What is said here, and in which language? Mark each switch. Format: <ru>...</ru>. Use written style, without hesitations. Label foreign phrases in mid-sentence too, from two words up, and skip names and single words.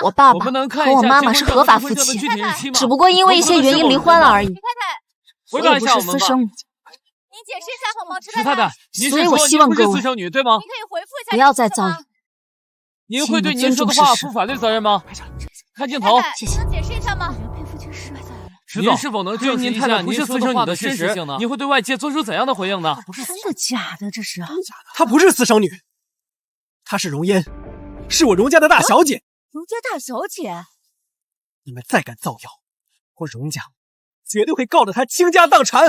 <zh>我爸爸和我媽媽是合法夫妻，只不過因為一些原因離婚了而已。回答一下我們吧。您解釋一下好嗎？池太太，所以我希望各位私生女對嗎？你可以回復一下，不要再造謠。您會對您說的話負法律責任嗎？看鏡頭，謝謝。能解釋一下嗎？池總，您是否能證明一下您是私生女的事實呢？你會對外界做出怎樣的回應呢？真的假的？這是？她不是私生女，她是榮嫣，是我榮家的大小姐。榮家大小姐？你們再敢造謠，我榮家絕對會告得她傾家蕩產。</zh>